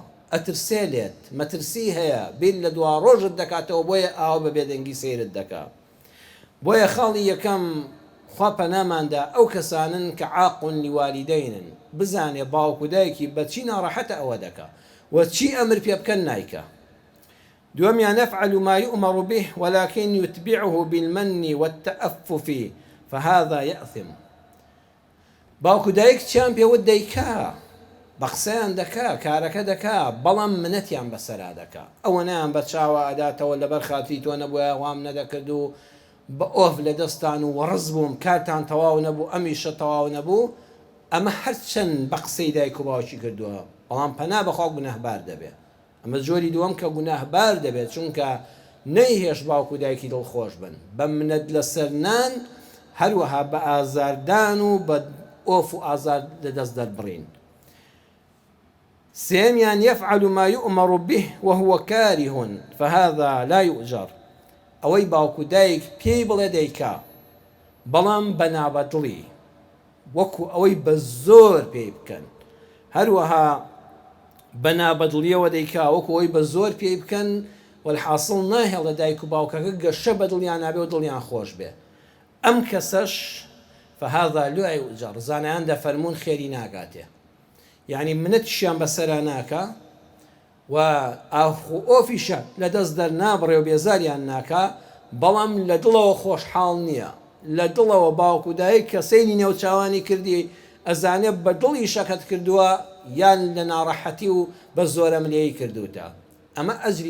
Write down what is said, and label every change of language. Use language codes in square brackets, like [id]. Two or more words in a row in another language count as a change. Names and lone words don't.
[ckb] ئەترسێ لێت، مەترسی هەیە، بیر لە دوا ڕۆژت دەکاتەوە، بۆیە ئاو بە بێدەنگی سیرت دەکا. بۆیە خاڵی یەکەم خوا پەناماندا ئەو کەسانن کە [ar] عاقون لیوالیدەینن. [ckb] بزانێ باوک و دایکی بەچی ناڕەحەتە ئەوە دەکا و چی ئەمر پێ بکەن نایکە. [ar] دووەمیان يفعل ما يؤمر به ولكن يتبعه بالمن والتأفف فهذا يأثم. [ckb] باوک و دایک چیان پێوە دەیکا، بە قسەیان دەکا کارەکە دەکا بەڵام منەتیان بەسەرا دەکا ئەوە نیان بە چاوە ئەداتەوە لەبەر خاتی تۆ نەبووە وام نەدەکرد و بە ئۆف لە دەستان و وەڕز بووم کارتان تەواو نەبوو ئەمیشە تەواو نەبوو ئەمە هەرچەند بە قسەی دایک و باوکی کردووە بەڵام پەنا بەخوا گوناهبار دەبێت ئەمە جۆری دووەم کە گوناهبار دەبێت چونکە نەیهێش باوک و دایکی دڵخۆش بن بە منەت لەسەر نان هەروەها بە ئازاردان و بە ئۆف و ئازار لەدەست دەربڕین سێمیان [ar] يفعل ما يؤمر به وهو كاره فهذا لا يؤجر [ckb] ئەوەی باوک و دایک پێی بڵێ دەیکا بەڵام بەنابەدڵی وەکو ئەوەی بە زۆر پێی بکەن هەروەها بەنابەدڵیەوە دەیکا وەکو ئەوەی بە زۆر پێی بکەن والحاصل ناهێڵە دایک و باوکەکە گەشە بە دڵیان نابێ و دڵیان خۆش بێ ئەم کەسەش [ar] فهذا لا يؤجر [ckb] زانایان دەفەرمون خێری ناگاتێ یعنی منەتیشیان بەسەرا ناکە و ئۆفیشە لە دەست دەرنابڕێ و بێزاریان ناکە بەڵام لە دڵەوە خۆشحاڵ نییە لە دڵەوە باوک و دایک کە سەیری نێوچاوانی کردی ئەزانێت بە دڵی شەکەت کردووە یان لە ناڕەحەتی و بە زۆرە ملێی کردوتە ئەمە ئەجری